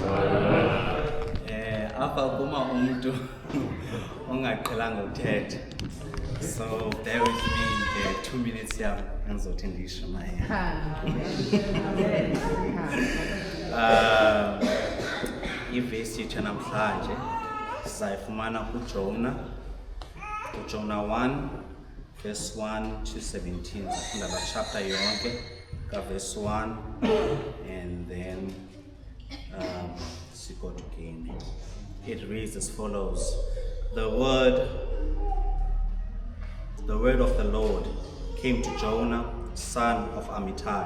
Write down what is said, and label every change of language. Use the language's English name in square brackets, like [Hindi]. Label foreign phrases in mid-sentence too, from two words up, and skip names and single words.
[Xhosa] Apha kuma umuntu ongaqhelanga uthetha. [English] So bear with me 2 minutes [Xhosa] yam engizothi ndisho naye. Ivesi yethu namhlanje sizayifumana kuJona. [English] Jonah 1 verse 1 to 17. [Xhosa] Sifunda la [English] chapter yonke verse 1 and then go to gain. It reads as follows: The word of the Lord came to Jonah, son of Amittai.